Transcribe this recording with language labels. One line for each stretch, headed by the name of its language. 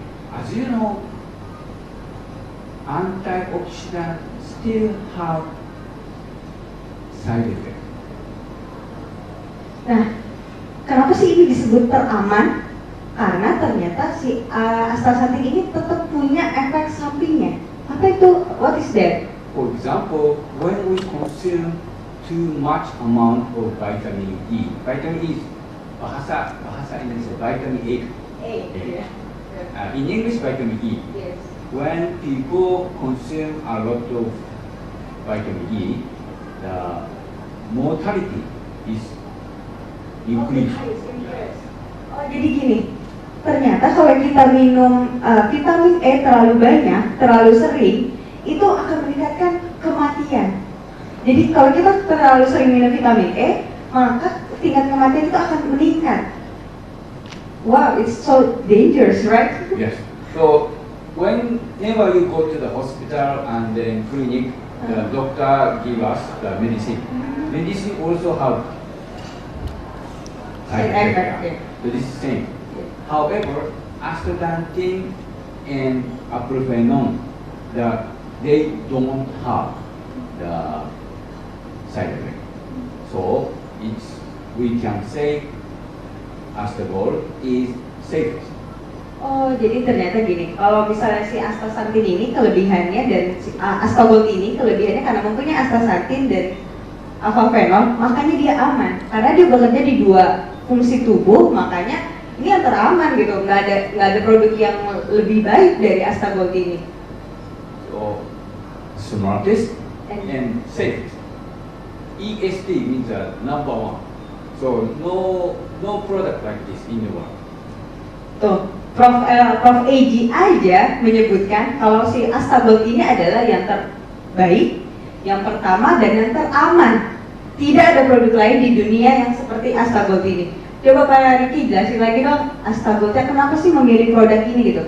English: As you know, antioxidant still have side effect.
Indonesian: Nah, kenapa sih ini disebut teraman? Karena ternyata si astaxanthin ini tetap punya efek sampingnya. Apa itu?
English: What is that? For example, when we consume too much amount of vitamin E is bahasa Indonesia vitamin A. Yeah. In English, vitamin E. Yes. When people consume a lot of vitamin E, the mortality is increased.
Indonesian: Oh, jadi gini. Ternyata kalau kita minum vitamin E terlalu banyak, terlalu sering, itu akan meningkatkan kematian. Jadi kalau kita terlalu sering minum vitamin E, maka tingkat kematian itu akan meningkat.
English: Wow, it's so dangerous, right? Yes. So whenever you go to the hospital and then clinic, the doctor give us the medicine. Medicine also have side effect. So this is same. However, astaxanthin and avofenone, they don't have the side effect. So we can say Astagol is safest.
Indonesian: Oh, jadi ternyata gini, kalau misalnya si astaxanthin ini kelebihannya dan si Astagol ini kelebihannya karena mempunyai astaxanthin dan avofenol, makanya dia aman. Karena dia bekerja di dua fungsi tubuh, makanya ini yang teraman gitu. Nggak ada produk yang lebih baik dari Astagol ini.
English: So smartest and safest. EST means number one. So no product like this in the world.
Indonesian: Tuh, Prof. AG aja menyebutkan kalau si Astagol ini adalah yang terbaik, yang pertama dan yang teraman. Tidak ada produk lain di dunia yang seperti Astagol ini. Coba Pak Riki jelasin lagi dong, Astagolnya kenapa sih memilih produk ini gitu?